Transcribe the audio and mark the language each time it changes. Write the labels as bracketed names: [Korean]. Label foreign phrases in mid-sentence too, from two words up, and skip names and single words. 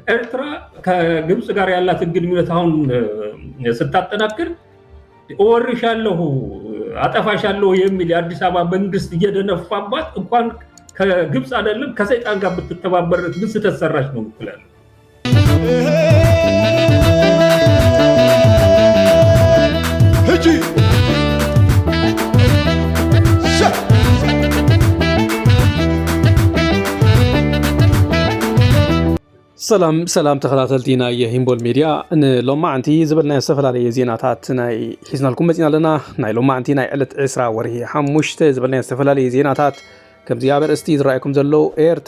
[Amharic] ኤርትራ ከግብጽ ጋር ያላትን ግንኙነት አሁን ስታጠናክር ወርሻለሁ አጠፋሻለሁ የሚል የአዲስ አበባ መንግስት እየደነፋባት እንኳን ከግብጽ አይደለም ከሰይጣን ጋር ብትተባበር ግን ስተሰራች ነው ምትላል። [Tigrinya] ህጂ ሰላም ተኸታተልቲና የሂምቦል ሚዲያ ሎማዓንቲ ዝበልና ዝተፈላለዩ ዜናታት ናይ ሒዝናልኩም መፂና ኣለና። ናይ ሎማዓንቲ ናይ ዕለት 20 ወርሒ 5 ዝበልና ዝተፈላለዩ ዜናታት ከም ዚኣ በርእስቲ ዝረኣየኩም ዘሎ ኤርትራ